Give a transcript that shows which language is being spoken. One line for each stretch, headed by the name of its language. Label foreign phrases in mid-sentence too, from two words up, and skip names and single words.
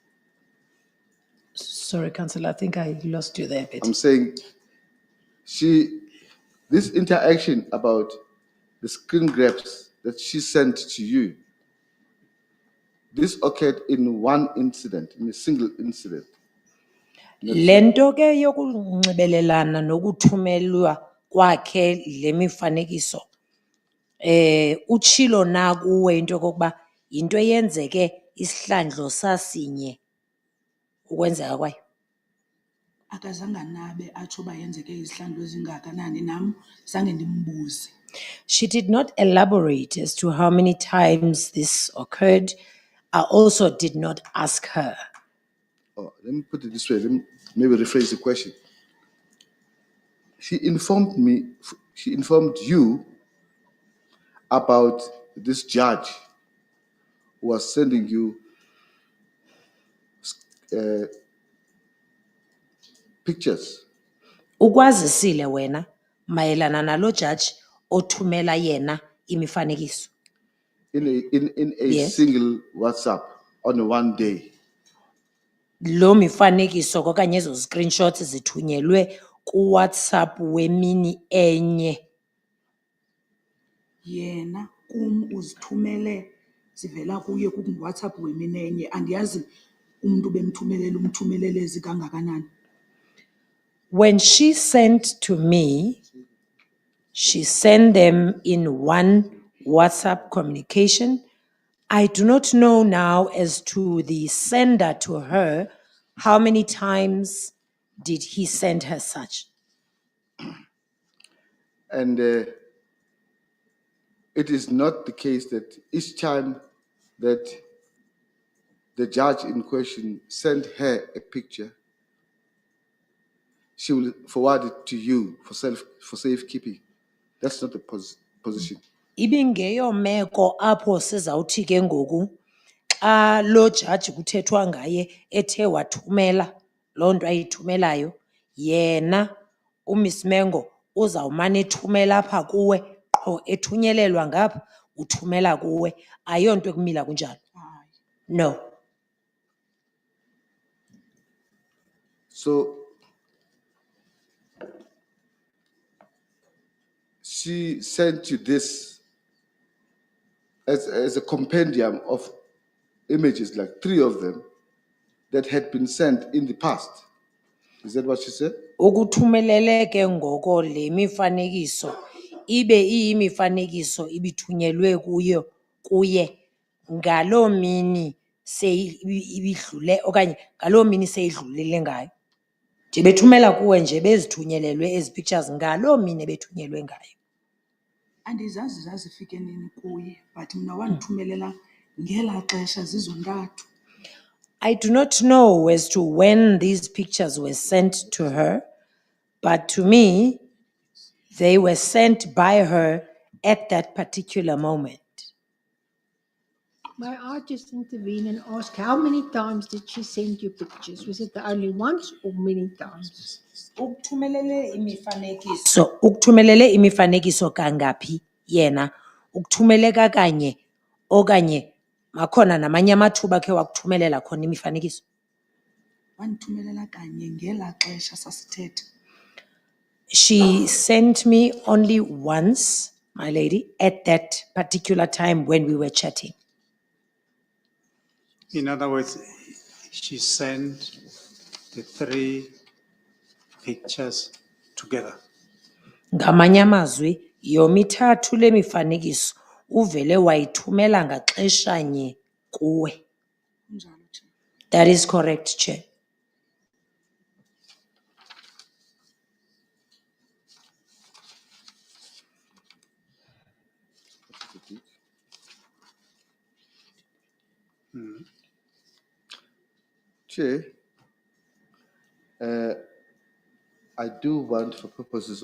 English: Sorry, Councillor, I think I lost you there a bit. I'm saying this interaction about the screen grabs that she sent to you, this occurred in one incident, in a single incident.
Xhosa: Lento ke yokunxibelelana nokuthumelwa kwakhe le mifanekiso utshilo na kuwe into yokokuba yinto eyenzeke isihlandlo sasinye ukwenzeka kwayo. akazange anabe atsho uba yenzeke izihlandlo ezingakanani nam zange ndimbuze.
English: She did not elaborate as to how many times this occurred. I also did not ask her. Oh, let me put it this way. Let me maybe rephrase the question. She informed you about this judge who was sending you pictures.
Xhosa: Ukwazisile wena mayelana nalo judge othumela yena imifanekiso.
English: In a Yes. single WhatsApp on one day.
Xhosa: Lo mifanekiso okanye ezo screenshots zithunyelwe ku WhatsApp wemini enye. Yena uzithumele zivela kuye WhatsApp wemini enye, andiyazi umntu umthumelele zikangakanani.
English: When she sent to me, she sent them in one WhatsApp communication. I do not know now as to the sender to her, how many times did he send her such? And it is not the case that each time that the judge in question sent her a picture, she will forward it to you for safekeeping. That's not the position.
Xhosa: Ibingeyo meko apho sizawuthi ke ngoku xa lo judge kuthethwa ngaye ethe wathumela loo nto ayithumelayo, yena uMiss Mengo uzawumane ethumela apha kuwe qho ethunyelelwa ngapha uthumela kuwe, ayonto ekumila kunjalo.
English: No. So she sent you this as a compendium of images, like 3 of them, that had been sent in the past. Is that what she said?
Xhosa: Ukuthumelele ke ngoko le mifanekiso ibe iyimifanekiso ibithunyelwe kuye ngaloo mini ibidlule okanye ngaloo mini seyidlulile ngayo. Nje bethumela kuwe nje bezithunyelelwe ezi pictures ngaloo mini bethunyelwe ngayo. Andizazi zazifike nini kuye, but mna wandithumelela ngela xesha zizontathu.
English: I do not know as to when these pictures were sent to her, but to me, they were sent by her at that particular moment. May I just intervene and ask, how many times did she send you pictures? Was it the only once or many times?
Xhosa: Ukuthumelele imifanekiso kangaphi yena, ukuthumele kakanye okanye makhona namanye amathuba khe wakuthumelela khona imifanekiso. Wandithumelela kanye ngela xesha sasithetha.
English: She sent me only once, my lady, at that particular time when we were chatting. In other words, she sent the 3 pictures together.
Xhosa: Ngamanye amazwi yomithathu le mifanekiso uvele wayithumela ngaxeshanye kuwe. Kunjalo nje.
English: That is correct, Chair. Chair, I do want, for purposes